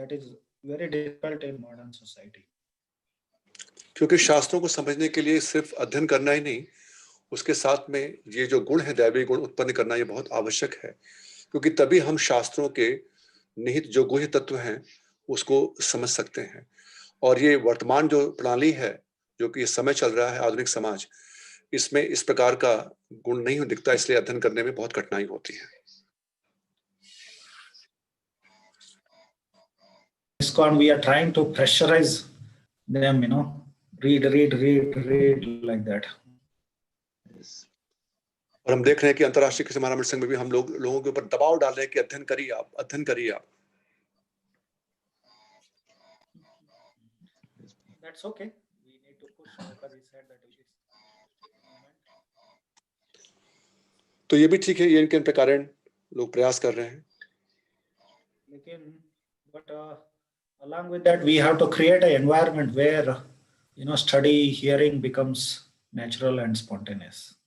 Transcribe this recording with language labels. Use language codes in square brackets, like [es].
[en] That is very difficult in modern society. [hi] क्योंकि शास्त्रों को समझने के लिए सिर्फ अध्ययन करना ही नहीं, उसके साथ में ये जो गुण है, दैवी गुण उत्पन्न करना, ये बहुत आवश्यक है, क्योंकि तभी हम शास्त्रों के निहित जो गुह्य तत्व हैं उसको समझ सकते हैं। और ये वर्तमान जो प्रणाली है, जो कि समय चल रहा है, आधुनिक समाज, इसमें इस प्रकार का गुण नहीं दिखता, इसलिए अध्ययन करने में बहुत कठिनाई होती है। [en] ISKCON, we are trying to pressurize them, read like that. [hi] और हम देख रहे हैं कि अंतर्राष्ट्रीय कृष्ण महारामृत संघ में भी हम लोगों के ऊपर दबाव डाल रहे हैं कि अध्ययन करिए आप, अध्ययन करिए आप। [en] That's okay. We need to push because he said that it is movement. [hi] तो ये भी ठीक है, ये इनके प्रकार लोग प्रयास कर रहे हैं। लेकिन [en] but along with that we have to create an environment where study, hearing becomes natural and spontaneous.